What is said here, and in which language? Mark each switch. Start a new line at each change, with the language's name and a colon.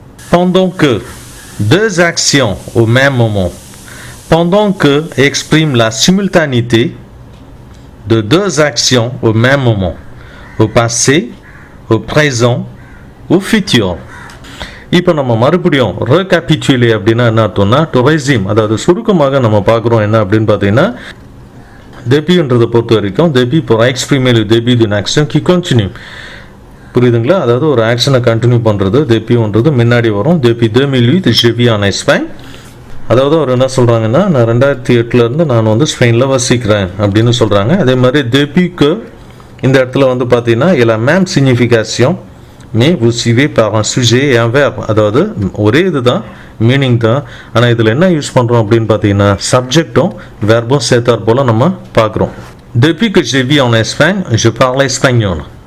French: Pendant que, deux actions au même moment. Pendant que exprime la simultanéité de deux actions au même moment. Au passé, au présent, au futur.
Tamil: இப்போ நம்ம மறுபடியும் recapitulate அப்படின்னா என்ன அர்த்தம்னா
English: to resume,
Tamil: அதாவது சுருக்கமாக நம்ம பார்க்குறோம் என்ன அப்படின்னு பார்த்தீங்கன்னா depuis-ன்றதை பொறுத்த வரைக்கும்
French: depuis pour exprimer le début d'une action qui continue.
Tamil: புரியுதுங்களா? அதாவது ஒரு ஆக்ஷனை கண்டினியூ பண்ணுறது depuis-ன்றது முன்னாடி வரும்.
French: depuis 2008 je vis en Espagne.
Tamil: அதாவது அவர் என்ன சொல்கிறாங்கன்னா நான் 2008 நான் வந்து ஸ்பெயினில் வசிக்கிறேன் அப்படின்னு சொல்கிறாங்க. அதே மாதிரி
French: depuis que
Tamil: இந்த இடத்துல வந்து பார்த்தீங்கன்னா
French: il a même signification mais vous suivez par un sujet et un verbe.
Tamil: அதாவது ஒரே இதுதான் மீனிங் தான், ஆனால் இதில் என்ன யூஸ் பண்ணுறோம் அப்படின்னு பார்த்தீங்கன்னா சப்ஜெக்டும் வெர்பும் சேர்த்தார் போல் நம்ம பார்க்குறோம்.
French: depuis que je vis en Espagne je parle espagnol.